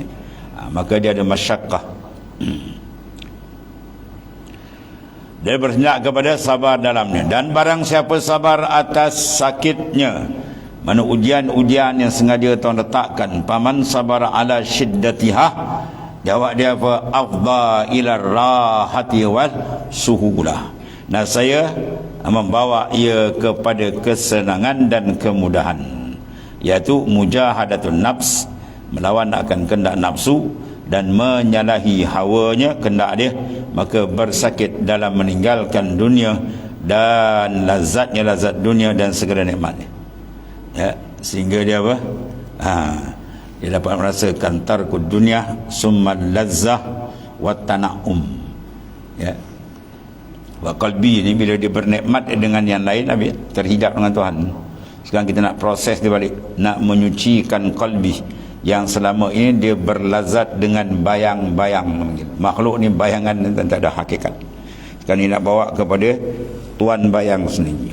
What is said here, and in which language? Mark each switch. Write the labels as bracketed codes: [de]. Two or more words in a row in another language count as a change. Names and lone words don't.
[ms] Maka dia ada [ar] masyaqqah. [ms] Dia bersendak kepada sabar dalamnya. Dan barang siapa sabar atas sakitnya, mana ujian-ujian yang sengaja Tuhan letakkan, [ar] paman sabar ala syiddatiha, [ms] jawab dia apa? [ar] Afdha ila rahati wal suhulah. [ms] Nah, saya membawa ia kepada kesenangan dan kemudahan, iaitu [ar] mujahadatun nafs, [ms] melawan akan kehendak nafsu dan menyalahi hawanya, kehendak dia, maka bersakit dalam meninggalkan dunia dan lazat dunia dan segala nikmatnya. Ya, sehingga dia apa? Dia dapat merasakan [ar] tarkud dunia summa lazzah wa tana'um. [ms] Ya. Wa qalbi ni bila dia bernikmat dengan yang lain, habis terhijab dengan Tuhan. Sekarang kita nak proses dia balik, nak menyucikan qalbi yang selama ini dia berlazat dengan bayang-bayang. Makhluk ni bayangan dan tak ada hakikat. Sekarang ni nak bawa kepada Tuan bayang sendiri.